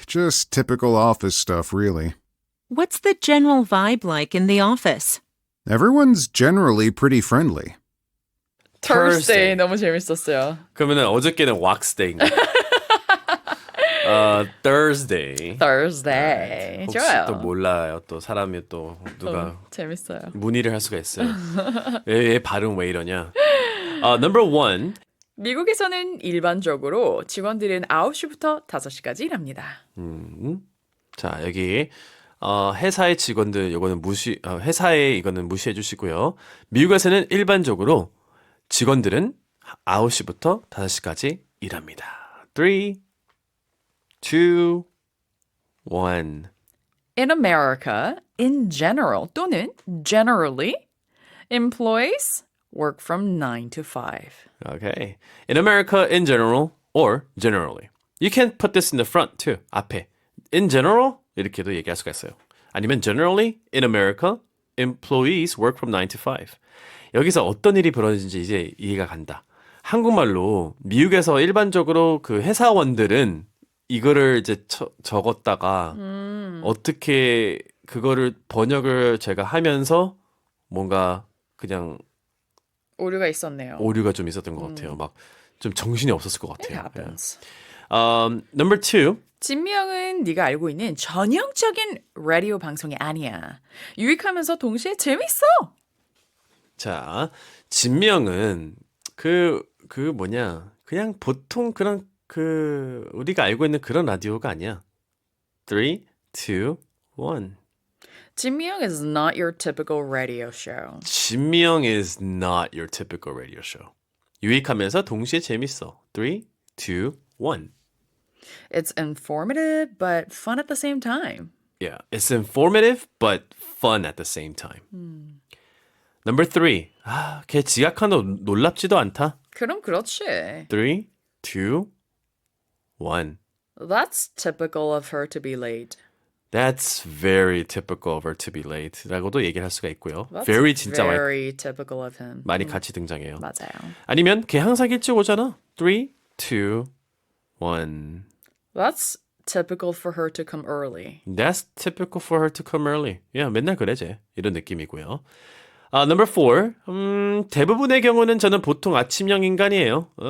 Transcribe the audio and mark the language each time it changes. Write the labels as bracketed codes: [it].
[en] Just typical office stuff, really. What's the general vibe like in the office? Everyone's generally pretty friendly. [ko] Thursday 너무 재밌었어요. 그러면은 어저께는 왁스데이인가? [en] Thursday. Thursday. [ko] 혹시 좋아요. 또 몰라요. 또 사람이 또 누가 재밌어요. 문의를 할 수가 있어요. 얘 발음 왜 이러냐? [en] Number 1. [ko] 미국에서는 일반적으로 직원들은 9시부터 5시까지 일합니다. 자, 여기 회사의 직원들 이거는 회사의 이거는 무시해 주시고요. 미국에서는 일반적으로 직원들은 9시부터 5시까지 일합니다. [en] 3, 2, 1. In America, in general [ko] 또는 [en] generally, employees work from 9 to 5. Okay. In America, in general, or generally. You can put this in the front too. [ko] 앞에. [en] In general, [ko] 이렇게도 얘기할 수가 있어요. [en] 아니면 generally, in America, employees work from 9 to 5. [ko] 여기서 어떤 일이 벌어지는지 이제 이해가 간다. 한국말로 미국에서 일반적으로 그 회사원들은 이거를 이제 적었다가 어떻게 그거를 번역을 제가 하면서 뭔가 그냥 오류가 있었네요. 오류가 좀 있었던 것 같아요. 막 좀 정신이 없었을 것 [en] It [ko] 같아요. [en] happens. Number 2. [ko] 진명은 네가 알고 있는 전형적인 라디오 방송이 아니야. 유익하면서 동시에 재밌어. 자, 진명은 그 뭐냐 그냥 보통 그런 우리가 알고 있는 그런 라디오가 아니야. [en] 3, 2, 1. 진명 is not your typical radio show. 진명 is not your typical radio show. [ko] 유익하면서 동시에 재밌어. [en] 3, 2, 1. It's informative but fun at the same time. Yeah, it's informative but fun at the same time. Number 3. [ko] 걔 지각하도 놀랍지도 않다. 그럼 그렇지. [en] 3, 2, 1. That's typical of her to be late. That's very typical of her to be late. [ko] 라고도 얘기를 할 수가 있고요. [en] That's very [ko] 진짜 [en] very typical of him. [ko] 많이 같이 등장해요. 맞아요. 아니면 걔 항상 일찍 오잖아. [en] 3, 2, 1. That's typical for her to come early. That's typical for her to come early. Yeah, [ko] 맨날 그래, 쟤. 이런 느낌이고요. [en] Number 4. [ko] 대부분의 경우는 저는 보통 아침형 인간이에요.